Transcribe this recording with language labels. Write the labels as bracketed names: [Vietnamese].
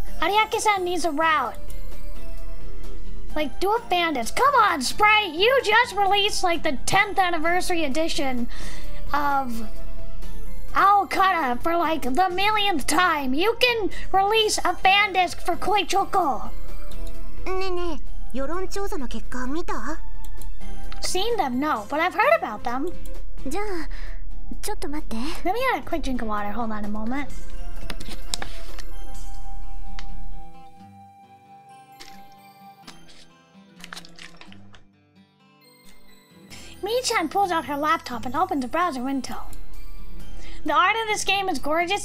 [English] Ariake-san needs a route. Like, do a bandits. Come on, Sprite! You just released, like, the 10th anniversary edition of Aokara for, like, the millionth time. You can release a fan disc for Koi Choco. [Japanese] ねえねえ、世論調査の結果見た？ [English] Seen them? No, but I've heard about them. [Japanese] じゃあ、ちょっと待って。 [English] Let me get a quick drink of water. Hold on a moment. Mii-chan pulls out her laptop and opens a browser window. The art of this game is gorgeous.